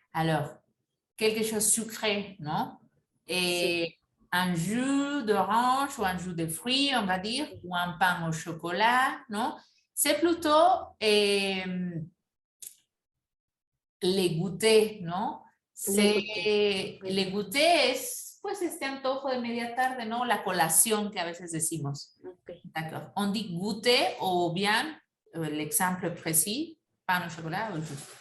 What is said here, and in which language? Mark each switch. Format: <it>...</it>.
<fr>Alors, quelque chose sucré, non? Et un jus d'orange ou un jus de fruits, on va dire, ou un pain au chocolat, non? C'est plutôt les goûters, ¿no?</fr> <es>Les goûters es, pues, este antojo de media tarde, ¿no? La colación que a veces decimos.</es> <en>Okay.</en> <fr>D'accord. On dit goûter ou bien, l'exemple précis, pain au chocolat ou jus.</fr>